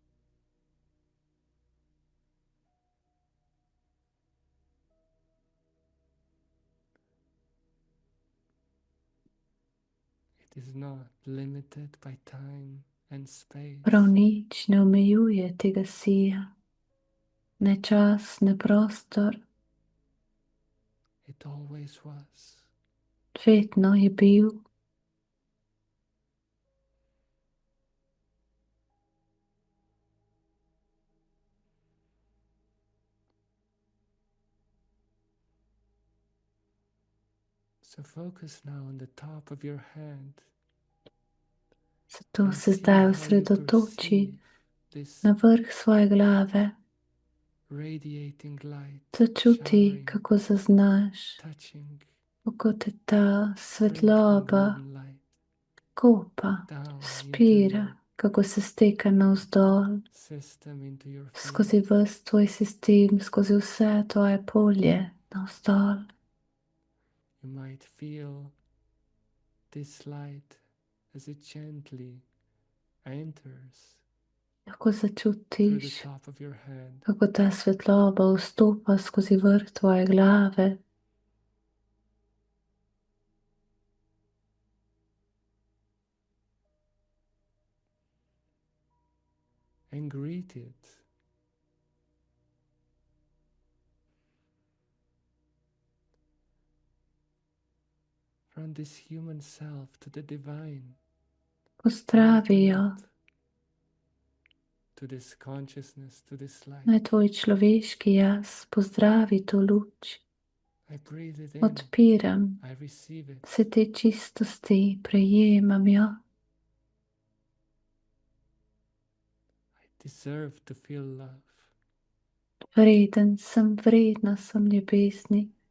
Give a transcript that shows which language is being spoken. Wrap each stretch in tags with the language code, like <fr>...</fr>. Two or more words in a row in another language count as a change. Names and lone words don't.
<en>It is not limited by time and space.</en> <sl>Prav nič ne omejuje tega sija, ne čas, ne prostor,</sl> <en>It always was.</en> <sl>vedno je bil.</sl> <en>So focus now on the top of your head</en> <sl>Zato</sl> <en>and</en> <sl>se</sl> <en>see</en> <sl>zdaj</sl> <en>how you</en> <sl>osredotoči</sl> <en>perceive this</en> <sl>na vrh svoje glave.</sl> <en>radiating light,</en> <sl>Začuti,</sl> <en>showering,</en> <sl>kako zaznaš,</sl> <en>touching,</en> <sl>kako te ta</sl> <en>sprinkling</en> <sl>svetloba</sl> <en>golden light</en> <sl>kopa,</sl> <en>down into</en> <sl>spira,</sl> <en>your</en> <sl>kako se steka navzdol,</sl> <en>system, into your</en> <sl>skozi</sl> <en>field.</en> <sl>ves tvoj sistem, skozi vse tvoje polje navzdol.</sl> <en>You might feel this light as it gently enters</en> <sl>Lahko</sl> <en>through the</en> <sl>začutiš,</sl> <en>top of your head,</en> <sl>kako ta svetloba vstopa skozi vrh tvoje glave.</sl> <en>and greet it from this human self to the divine.</en> <sl>Pozdravijo</sl> <en>Open it to this consciousness, to this light.</en> <sl>naj tvoj človeški jaz pozdravi to luč.</sl> <en>I breathe it in,</en> <sl>Odpiram</sl> <en>I receive it.</en> <sl>vse te čistosti, prejemam jo.</sl> <en>I deserve to feel love.</en> <sl>Vreden sem, vredna sem ljubezni.</sl>